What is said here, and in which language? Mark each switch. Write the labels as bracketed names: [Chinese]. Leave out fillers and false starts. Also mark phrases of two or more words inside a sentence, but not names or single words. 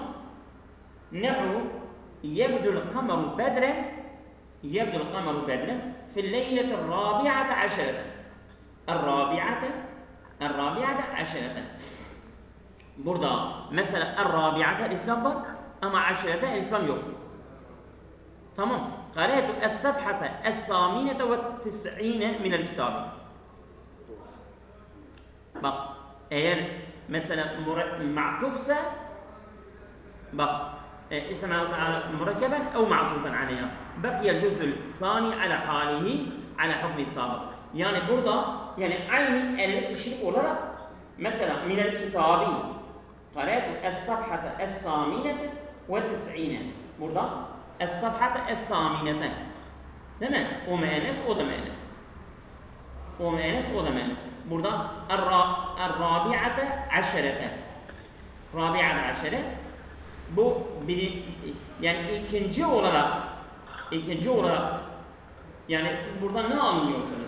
[Arabic] نحو يبدو القمر بدرا في الليلة الرابعة عشرة. الرابعة عشرة. [Turkish] Burada mesela el-rabi'ate elif lam var ama aşerete elif lam yok. Tamam. [Arabic] قرأت الصفحة الثامنة و90 من الكتاب. [Turkish] Bak eğer mesela ma'tufsa bak [Arabic] اسم مركبا او معطوفا عليها بقي الجزء الثاني على حاله على حكم السابق [Turkish] yani burada yani aynı elle işlik olarak mesela [Arabic] من الكتاب قرأت الصفحة الثامنة و90 [Turkish] burada [Arabic] الصفحة الثامنة [Turkish] değil mi? O müennes o da müennes. O müennes o da müennes. [Arabic] Burada الرابعة عشرة. رابعة عشر [Turkish] bu bir yani ikinci olarak yani siz buradan ne anlıyorsunuz?